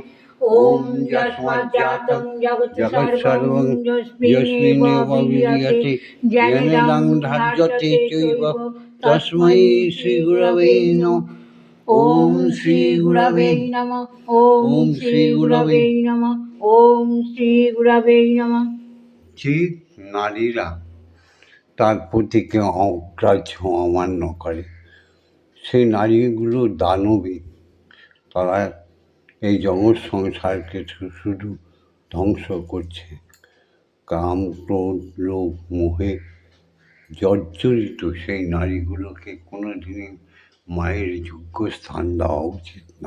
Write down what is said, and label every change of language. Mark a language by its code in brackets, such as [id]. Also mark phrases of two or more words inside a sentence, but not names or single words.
[sa] ওম যস্মাজ্জাতং জগৎসর্বং যস্মিন্নেব বিদ্যতে জ্ঞানেদং ধার্যতে চৈব তস্मै শ্রীগুরবে নমঃ। ওম শ্রীগুরবে নমঃ। ওম শ্রীগুরবে নমঃ। ওম শ্রীগুরবে নমঃ। [bn] যে নারীরা তার পতিকে অগ্রাহ্য অমান্য করে, সেই নারীগুলো দানবী। তারা এই জগৎ সংসারকে শুধু ধ্বংস করছে। কাম ক্রোধ লোভ মোহে জর্জরিত সেই নারীগুলোকে কোনো দিনই মায়ের যোগ্য স্থান দেওয়া উচিত না।